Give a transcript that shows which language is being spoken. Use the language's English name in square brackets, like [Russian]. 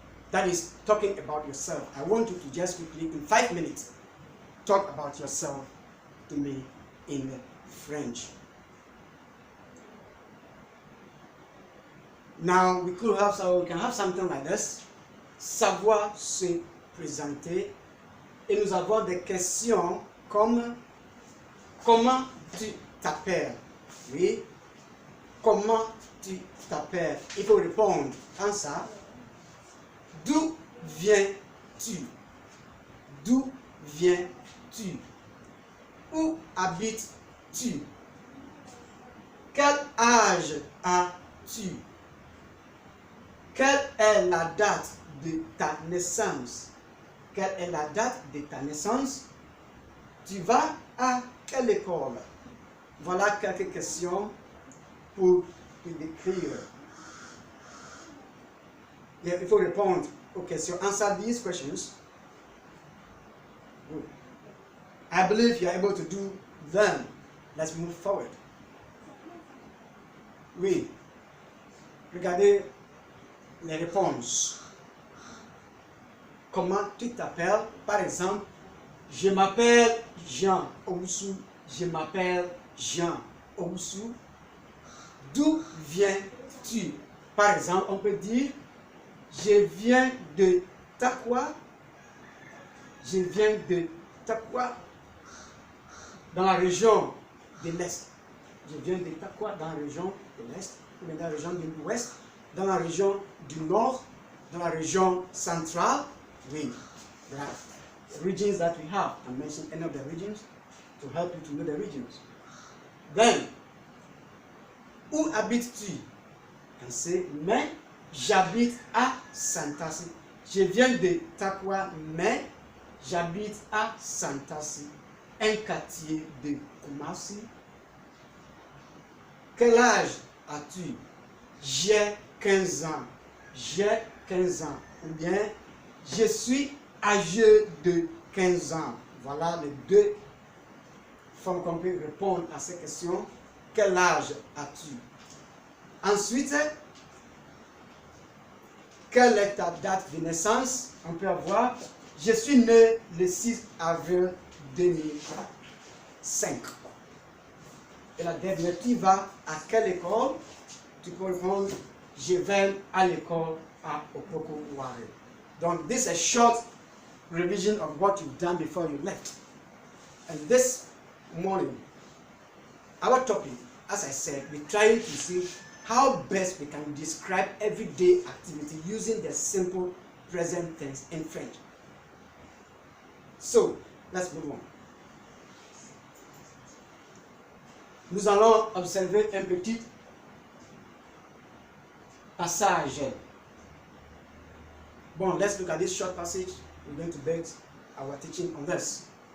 [English] That is talking about yourself. I want you to just quickly, in 5 minutes, talk about yourself to me in French. Now we can have something like this. [French] Savoir se présenter. Et nous avons des questions comme comment tu t'appelles? Oui. Comment tu t'appelles? Il faut répondre en ça. D'où viens-tu? D'où viens-tu? Où habites-tu? Quel âge as-tu? Quelle est la date de ta naissance? Quelle est la date de ta naissance? Tu vas à quelle école? Voilà quelques questions pour te décrire. Il faut répondre aux questions. [English] Answer these questions. Good. I believe you are able to do them. Let's move forward. [French] Oui. Regardez les réponses. Comment tu t'appelles? Par exemple, je m'appelle Jean Oussou. Je m'appelle Jean Oussou. D'où viens-tu? Par exemple, on peut dire je viens de Takwa. Je viens de Takwa dans la région de l'Est. Je viens de Takwa dans la région de l'Est, ou dans la région de l'Ouest, dans la région du Nord, dans la région centrale. [English] Oui, there are regions that we have. I mentioned any of the regions to help you to know the regions. Then, [French] où habites-tu? [English] You can say, [French] mais j'habite à Santasi. Je viens de Takwa, mais j'habite à Santasi, un quartier de Kumasi. Quel âge as-tu? J'ai 15 ans. J'ai 15 ans. Ou bien, je suis âgé de 15 ans. Voilà les deux formes qu'on peut répondre à ces questions. Quel âge as-tu? Ensuite, quelle est ta date de naissance? On peut avoir, je suis né le 6 avril 2005. Et la dernière, tu vas à quelle école? Tu peux répondre, je vais à l'école à Opoko Ware. [English] Donc, this is a short revision of what you've done before you left. And this morning, our topic, as I said, we're trying to see how best we can describe everyday activity using the simple present tense in French. So, let's move on. [French] Nous allons observer un petit passage. [English] Bon, let's look at this short passage. We're going to base our teaching on this.